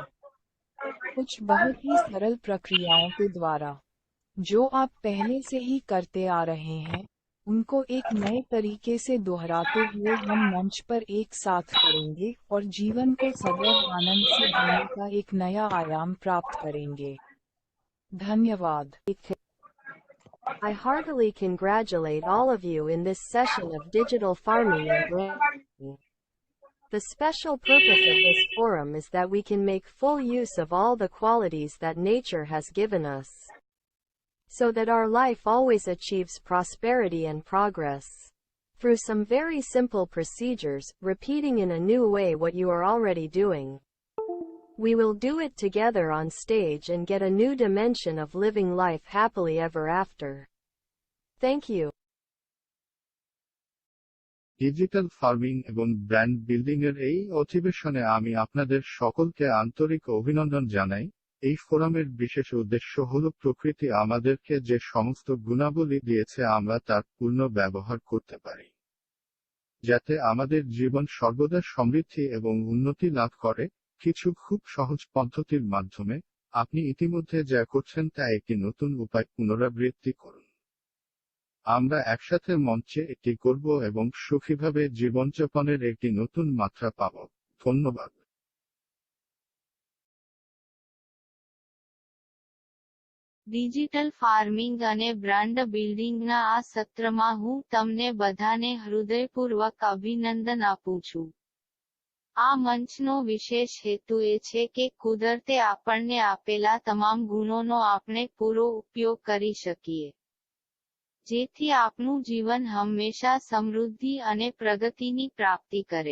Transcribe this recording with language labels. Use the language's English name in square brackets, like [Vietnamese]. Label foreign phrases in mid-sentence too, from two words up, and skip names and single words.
[Hindi] कुछ बहुत ही सरल प्रक्रियाओं के द्वारा जो आप पहले से ही करते आ रहे हैं, उनको एक नए तरीके से दोहराते हुए हम मंच पर एक साथ करेंगे और जीवन को सदैव आनंद से जीने का एक नया आयाम प्राप्त करेंगे। धन्यवाद। [English] I heartily congratulate all of you in this session of digital farming and branding. The special purpose of this forum is that we can make full use of all the qualities that nature has given us, so that our life always achieves prosperity and progress. Through some very simple procedures, repeating in a new way what you are already doing. We will do it together on stage and get a new dimension of living life happily ever after. Thank you. digital farming [Bangla] এবং [English] brand building [Bangla] এর এই অধিবেশনে আমি আপনাদের সকলকে আন্তরিক অভিনন্দন জানাই। এই ফোরামের বিশেষ উদ্দেশ্য হল প্রকৃতি আমাদেরকে যে সমস্ত গুণাবলী দিয়েছে আমরা তার পূর্ণ ব্যবহার করতে পারি, যাতে আমাদের জীবন সর্বদা সমৃদ্ধি এবং উন্নতি লাভ করে। কিছু খুব সহজ পদ্ধতির মাধ্যমে আপনি ইতিমধ্যে যা করছেন তা একটি নতুন উপায় পুনরাবৃত্তি করুন। আমরা একসাথে মঞ্চে এটি করব এবং সুখীভাবে জীবনযাপনের একটি নতুন মাত্রা পাব। ধন্যবাদ। [English] digital farming [Gujarati] અને [English] brand building [Gujarati] આ સત્રમાં હું તમને બધાને હૃદયપૂર્વક અભિનંદન આપું છું. આ મંચનો વિશેષ હેતુ એ છે કે કુદરતે આપણને આપેલા તમામ ગુણોનો આપણે પૂરો ઉપયોગ કરી શકીએ, જેથી આપણું જીવન હંમેશા સમૃદ્ધિ અને પ્રગતિની પ્રાપ્તિ કરે.